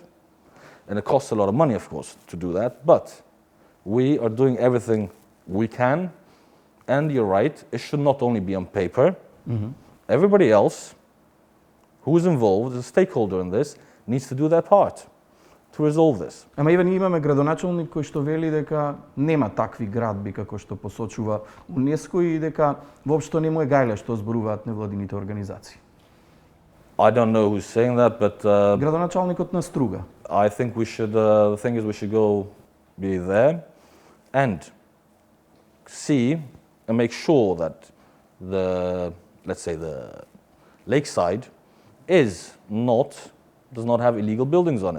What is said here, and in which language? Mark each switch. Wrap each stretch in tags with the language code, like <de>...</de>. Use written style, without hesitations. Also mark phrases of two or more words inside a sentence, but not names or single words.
<en>And it costs a lot of money, of course, to do that. But we are doing everything we can. And you're right, it should not only be on paper. Mm-hmm. Everybody else who is involved, as a stakeholder in this, needs to do their part to resolve this.</en> <mk>Ама Иван, имаме градоначалник кој што вели дека нема такви градби како што посочува УНЕСКО и дека воопшто не му е гајле што зборуваат невладините организации.</mk> <en>I don't know who's saying that, but</en> <mk>градоначалникот на Струга.</mk> <en>I think we should the thing is we should go be there and see and make sure that the, let's say, the lakeside does not have illegal buildings on it.</en>